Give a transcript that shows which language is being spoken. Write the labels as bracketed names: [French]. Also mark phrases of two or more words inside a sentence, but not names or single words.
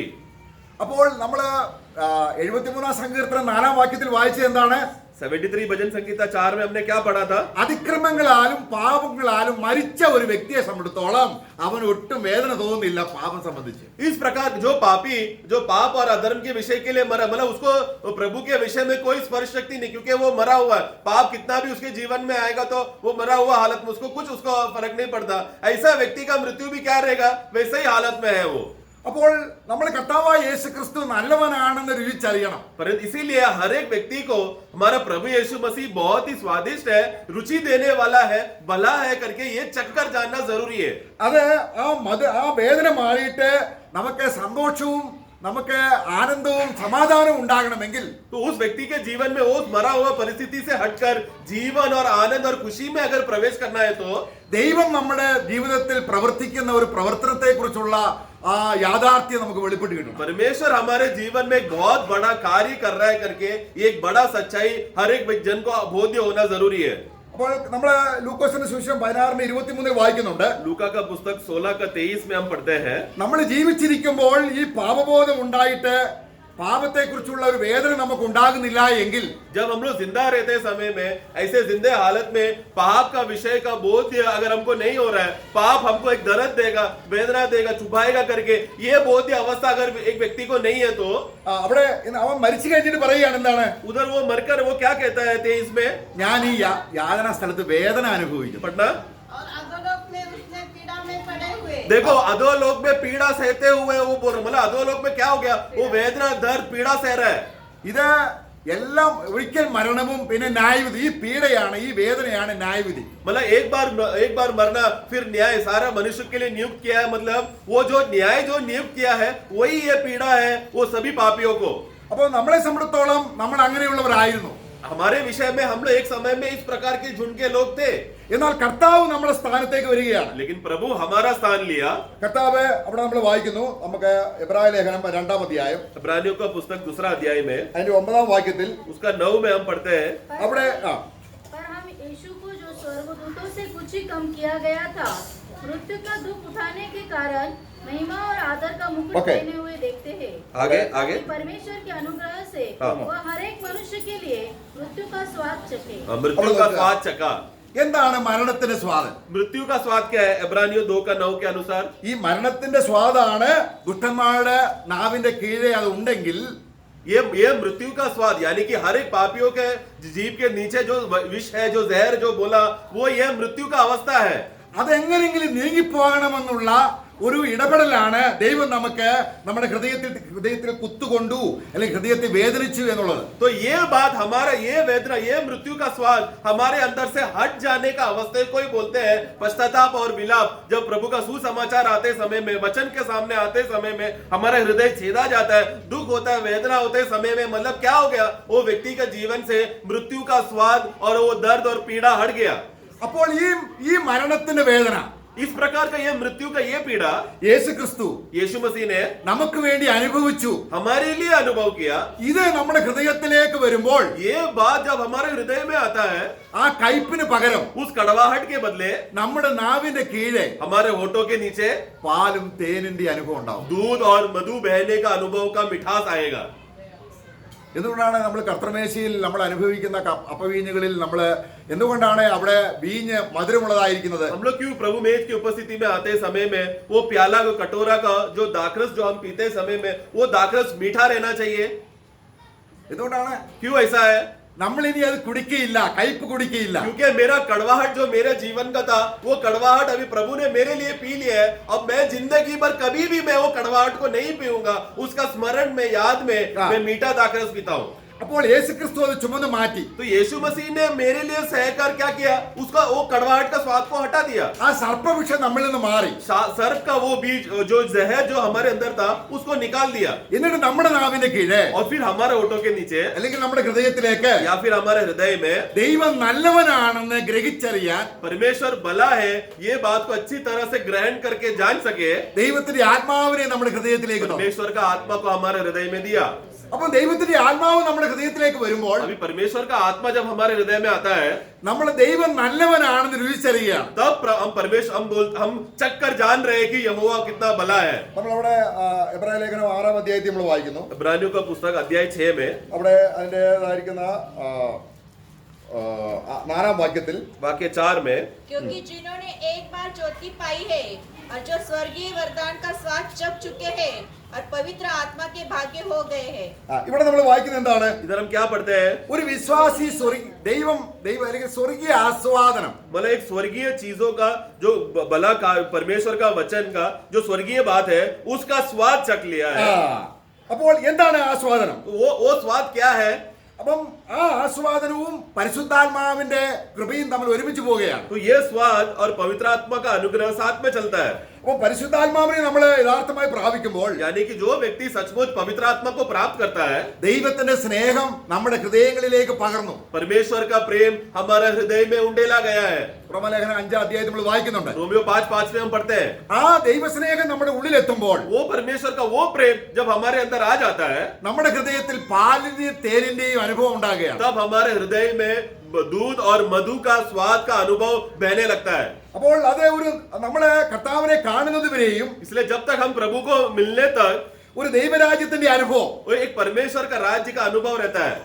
[Malayalam] അപ്പോൾ നമ്മൾ 73 സങ്കീർത്തനം 4 വാക്യത്തിൽ വായിച്ചത് എന്താണ്? [Hindi] 73 भजन संगीता 4 में हमने क्या पढ़ा था? [Malayalam] അതിക്രമങ്ങളാലും പാപങ്ങളാലും മരിച്ച ഒരു വ്യക്തിയെ സംബന്ധിച്ചിടത്തോളം അവന് ഒട്ടും വേദന തോന്നുന്നില്ല പാപം സംബന്ധിച്ച്. [Hindi] इस प्रकार जो पापी, जो पाप और अधर्म के विषय के लिए मरा, मतलब उसको प्रभु के विषय में कोई स्पर्श शक्ति नहीं, क्योंकि वो मरा हुआ है. पाप कितना भी उसके जीवन में आएगा तो वो मरा हुआ हालत में उसको कुछ उसको फर्क नहीं पड़ता. ऐसा व्यक्ति का मृत्यु भी क्या रहेगा, वैसे ही हालत में है वो. [Malayalam] അപ്പോൾ നമ്മൾ കർത്താവായ യേശു ക്രിസ്തു നല്ലവനാണെന്ന് രുചിച്ചറിയണം. [Hindi] परंतु इसीलिए हर एक व्यक्ति को हमारा प्रभु यीशु मसीह बहुत ही स्वादिष्ट है, रुचि देने वाला है, भला है करके ये चक्कर जानना जरूरी है. [Malayalam] അത് ആ വേദന മാറിയിട്ട് നമുക്ക് സന്തോഷവും നമുക്ക് ആനന്ദവും സമാധാനവും ഉണ്ടാകണമെങ്കിൽ [Hindi] तो उस व्यक्ति के जीवन में उस मरा हुआ परिस्थिति से हटकर जीवन और आनंद और खुशी में अगर प्रवेश करना है तो [Malayalam] ദൈവം നമ്മുടെ ജീവിതത്തിൽ പ്രവർത്തിക്കുന്ന ഒരു പ്രവർത്തനത്തെ കുറിച്ചുള്ള ആ യാഥാർത്ഥ്യം നമുക്ക് വെളിപ്പെട്ട് കിട്ടണം. [Hindi] परमेश्वर हमारे जीवन में एक बहुत बड़ा कार्य कर रहा है करके ये एक बड़ा सच्चाई हर एक जन को बोध्य होना जरूरी है. [Malayalam] അപ്പോൾ നമ്മൾ ലൂക്കോസിന്റെ സുവിശേഷം 16:23 വായിക്കുന്നുണ്ട്. [Hindi] लूका का पुस्तक 16:23 में हम पढ़ते हैं, [Malayalam] നമ്മൾ ജീവിച്ചിരിക്കുമ്പോൾ ഈ പാപബോധം ഉണ്ടായിട്ട് പാപത്തെക്കുറിച്ചുള്ള ഒരു വേദന നമുക്ക് ഉണ്ടാകുന്നില്ല എങ്കിൽ, [Hindi] जब हम लोग जिंदा रहते समय में ऐसे जिंदे हालत में पाप का विषय का बोध अगर हमको नहीं हो रहा है, पाप हमको एक दर्द देगा, वेदना देगा, चुभाएगा करके ये बोध अवस्था अगर एक व्यक्ति को नहीं है तो [Malayalam] അവിടെ അവൻ മരിച്ചു കഴിഞ്ഞിട്ട് പറയുകയാണ് എന്താണ്? [Hindi] उधर वो मरकर वो क्या कहता है 23 में, [Malayalam] ഞാൻ ഈ യാതനാ സ്ഥലത്ത് വേദന അനുഭവിക്കുന്നു. [Hindi] पढ़ना, और अधोलोक में उसने पीड़ा में पड़े हुए देखो अधोलोक में पीड़ा सहते हुए वो बोल रहा, मतलब अधोलोक में क्या हो गया, वो वेदना दर्द पीड़ा सह रहा है. [Malayalam] ഇത് എല്ലാം ഒരിക്കൽ മരണവും പിന്നെ ന്യായവിധി. ഈ പീഡയാണ്, ഈ വേദനയാണ് ന്യായവിധി. [Hindi] मतलब एक बार मरना फिर न्याय सारा मनुष्य के लिए नियुक्त किया है, मतलब वो जो न्याय जो नियुक्त किया है वही ये पीड़ा है वो सभी पापियों को. [Malayalam] അപ്പോൾ നമ്മളെ സംബന്ധിച്ചിടത്തോളം നമ്മൾ അങ്ങനെയുള്ളവരായിരുന്നു. [Hindi] हमारे विषय में हम लोग एक समय में इस प्रकार के झुंड के लोग थे, [Malayalam] എന്നാൽ കർത്താവ് നമ്മുടെ സ്ഥാനത്തേക്ക് വരികയാണ്. [Hindi] लेकिन प्रभु हमारा स्थान लिया. [Malayalam] കർത്താവ് അവിടെ നമ്മൾ വായിക്കുന്നു, നമുക്ക് എബ്രായ ലേഖനം 2-ാം അധ്യായം [Hindi] इब्रानियों का पुस्तक 2 अध्याय में [Malayalam] അതിന്റെ 9-ാം വാക്യത്തിൽ [Hindi] उसका 9 में हम पढ़ते हैं, [Malayalam] അവിടെ [Hindi] पर हम यीशु को जो स्वर्गदूतों से कुछ ही कम किया गया था, मृत्यु का दुख उठाने के कारण महिमा और आदर का मुकुट पहने हुए देखते हैं. आगे परमेश्वर के अनुग्रह से हाँ. वह हर एक मनुष्य के लिए मृत्यु का स्वाद चखे. मृत्यु का स्वाद चखा. [Malayalam] എന്താണ് മരണത്തിന്റെ സ്വാദ്? [Hindi] मृत्यु का स्वाद क्या है? इब्रानियों 2:9 के अनुसार [Malayalam] ഈ മരണത്തിന്റെ സ്വാദാണ് ദുഷ്ടന്മാരുടെ നാവിന്റെ കീഴെ അത് ഉണ്ടെങ്കിൽ [Hindi] ये मृत्यु का स्वाद, यानी कि हर एक पापियों के जीभ के नीचे जो विष है, जो जहर जो बोला, वो ये मृत्यु का अवस्था है. [Malayalam] അതെങ്ങനെയെങ്കിലും നീങ്ങിപ്പോകണമെന്നുള്ള ഒരു ഇടപെടലാണ് ദൈവം നമുക്ക് നമ്മുടെ ഹൃദയത്തിൽ കുത്തുകൊണ്ടു അല്ലെങ്കിൽ ഹൃദയത്തെ വേദനിച്ചു എന്നുള്ളത്. [Hindi] तो ये बात हमारा ये वेदना, ये मृत्यु का स्वाद हमारे अंदर से हट जाने का अवस्था कोई बोलते हैं पश्चाताप और विलाप. जब प्रभु का सुसमाचार आते समय में, वचन के सामने आते समय में हमारा हृदय छेदा जाता है, दुख होता है, वेदना होते समय में, मतलब क्या हो गया, वो व्यक्ति का जीवन से मृत्यु का स्वाद और वो दर्द और पीड़ा हट गया. [Malayalam] അപ്പോൾ ഈ മരണത്തിന്റെ വേദന, [Hindi] इस प्रकार का ये मृत्यु का ये पीड़ा [Malayalam] യേശു ക്രിസ്തു [Hindi] यीशु मसीह ने [Malayalam] നമുക്ക് വേണ്ടി അനുഭവിച്ചു. [Hindi] हमारे लिए अनुभव किया। [Malayalam] ഇത് നമ്മുടെ ഹൃദയത്തിലേക്ക് വരുമ്പോൾ [Hindi] ये बात जब हमारे हृदय में आता है, [Malayalam] ആ കയ്പിന് പകരം [Hindi] उस कड़वाहट के बदले [Malayalam] നമ്മുടെ നാവിന്റെ കീഴെ [Hindi] हमारे होठों के नीचे [Malayalam] പാലും തേനിന്റെ അനുഭവം ഉണ്ടാവും. [Hindi] दूध और मधु बहने का अनुभव का मिठास आएगा। [Malayalam] എന്തുകൊണ്ടാണ് നമ്മൾ കർത്തൃമേശയിൽ നമ്മൾ അനുഭവിക്കുന്ന അപ്പവീഞ്ഞുകളിൽ നമ്മൾ എന്തുകൊണ്ടാണ് അവിടെ വീഞ്ഞ് മധുരമുള്ളതായിരിക്കുന്നത്? [Hindi] हम लोग क्यों प्रभु मेज की उपस्थिति में आते समय में वो प्याला का कटोरा का जो दाखरस जो हम पीते समय में वो दाखरस मीठा रहना चाहिए? [Malayalam] എന്തുകൊണ്ടാണ്? [Hindi] क्यों ऐसा है? [Malayalam] നമ്മൾ ഇനി അത് കുടിക്കയില്ല, കയ്പ് കുടിക്കയില്ല. [Hindi] क्योंकि मेरा कड़वाहट जो मेरे जीवन का था वो कड़वाहट अभी प्रभु ने मेरे लिए पी लिया है। अब मैं जिंदगी भर कभी भी मैं वो कड़वाहट को नहीं पीऊंगा। उसका स्मरण में, याद में मैं मीठा दाखरस पीता हूँ। [Malayalam] അപ്പോൾ യേശു ക്രിസ്തു അത് ചുമന്ന് മാറ്റി. [Hindi] तो यीशु मसीह ने मेरे लिए सहकर क्या किया? उसका वो कड़वाहट का स्वाद को हटा दिया। [Malayalam] ആ സർപ്പവിഷം നമ്മളിൽ നിന്ന് മാറി. [Hindi] सर्प का वो बीज जो जहर जो हमारे अंदर था उसको निकाल दिया। [Malayalam] എന്നിട്ട് നമ്മുടെ നാവിന്റെ കീഴെ [Hindi] और फिर हमारे होठों के नीचे [Malayalam] അല്ലെങ്കിൽ നമ്മുടെ ഹൃദയത്തിലേക്ക് [Hindi] या फिर हमारे हृदय में [Malayalam] ദൈവം നല്ലവനാണെന്ന് ഗ്രഹിച്ചറിയാൻ [Hindi] परमेश्वर भला है ये बात को अच्छी तरह से ग्रहण करके जान सके [Malayalam] ദൈവത്തിന്റെ ആത്മാവിനെ നമ്മുടെ ഹൃദയത്തിലേക്ക് തന്നു. [Hindi] परमेश्वर का आत्मा को हमारे हृदय में दिया। [Malayalam] അപ്പൊ ദൈവത്തിന്റെ ആത്മാവ് നമ്മുടെ ഹൃദയത്തിലേക്ക് വരുമ്പോൾ [Hindi] अभी परमेश्वर का आत्मा जब हमारे हृदय में आता है [Malayalam] നമ്മൾ ദൈവം നല്ലവനാണെന്ന് രുചിച്ചറിയുകയാണ്. [Hindi] तब हम परमेश्वर हम चक कर जान रहे हैं कि यहोवा कितना भला है। [Malayalam] നമ്മളവിടെ എബ്രായ ലേഖനം 6-ാം അധ്യായത്തിൽ നമ്മൾ വായിക്കുന്നു. [Hindi] इब्रानियों का पुस्तक अध्याय 6 में [Malayalam] അവിടെ അതിൻ്റെതായിരിക്കുന്ന 4-ാം വാക്യത്തിൽ [Hindi] वाक्य 4 में क्योंकि जिन्होंने एक बार ज्योति पाई है और जो स्वर्गीय वरदान का स्वाद चख चुके हैं और पवित्र आत्मा के भाग्य हो गए हैं। [Malayalam] ഇവിടെ നമ്മൾ വായിക്കുന്നത് എന്താണ്? [Hindi] इधर हम क्या पढ़ते हैं? [Malayalam] ഒരു വിശ്വാസി ദൈവം അല്ലെങ്കിൽ സ്വർഗീയ ആസ്വാദനം, [Hindi] मतलब एक स्वर्गीय चीजों का जो भला का परमेश्वर का वचन का जो स्वर्गीय बात है उसका स्वाद चख लिया है। [Malayalam] അപ്പോൾ എന്താണ് ആസ്വാദനം? [Hindi] वो स्वाद क्या है? [Malayalam] അപ്പം ആ ആസ്വാദനവും പരിശുദ്ധാത്മാവിന്റെ കൃപയും തമ്മിൽ ഒരുമിച്ച് പോവുകയാണ്. [Hindi] तो ये स्वाद और पवित्र आत्मा का अनुग्रह साथ में चलता है। [Malayalam] അപ്പൊ പരിശുദ്ധാത്മാവിനെ നമ്മൾ യഥാർത്ഥമായി പ്രാപിക്കുമ്പോൾ [Hindi] यानी कि जो व्यक्ति सचमुच पवित्र आत्मा को प्राप्त करता है [Malayalam] ദൈവത്തിന്റെ സ്നേഹം നമ്മുടെ ഹൃദയങ്ങളിലേക്ക് പകർന്നു. [Hindi] परमेश्वर का प्रेम हमारे हृदय में उंडेला गया है। [Malayalam] റോമാലേഖനം 5-ാം അധ്യായത്തിൽ നമ്മൾ വായിക്കുന്നുണ്ട്. [Hindi] रोमियो 5:5 में हम पढ़ते हैं [Malayalam] ആ ദൈവസ്നേഹം നമ്മുടെ ഉള്ളിലെത്തുമ്പോൾ [Hindi] वो परमेश्वर का वो प्रेम जब हमारे अंदर आ जाता है [Malayalam] നമ്മുടെ ഹൃദയത്തിൽ പാലിന്റെയും തേനിന്റെയും അനുഭവം ഉണ്ടാകുകയാണ്. [Hindi] तब हमारे हृदय में दूध और मधु का स्वाद का अनुभव बहने लगता है। [Malayalam] അപ്പോൾ അത് ഒരു നമ്മളെ കർത്താവിനെ കാണുന്നത് വരെയും [Hindi] इसलिए जब तक हम प्रभु को मिलने तक [Malayalam] ഒരു ദൈവരാജ്യത്തിന്റെ അനുഭവം, [Hindi] वो एक परमेश्वर का राज्य का अनुभव रहता है।